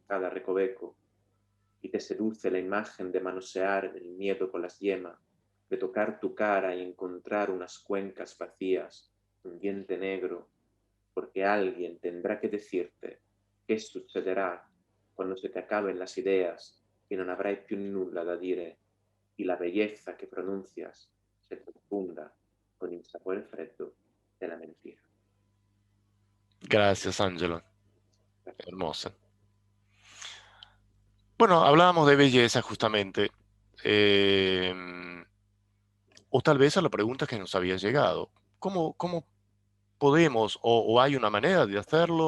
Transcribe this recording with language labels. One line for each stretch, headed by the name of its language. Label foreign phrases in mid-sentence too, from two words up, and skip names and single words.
Spanish: cada recoveco, y te seduce la imagen de manosear el miedo con las yemas, de tocar tu cara y encontrar unas cuencas vacías, un diente negro, porque alguien tendrá que decirte qué sucederá quando se te acaben las ideas y
Italian: non avrai più nulla da dire,
Spanish: y la belleza que pronuncias se confunda con
Italian: il sapore freddo
Spanish: de la mentira. Gracias, Angelo. Hermosa. Bueno, hablábamos de belleza justamente. O tal vez a la pregunta que nos había llegado. ¿Cómo podemos o hay una manera de hacerlo?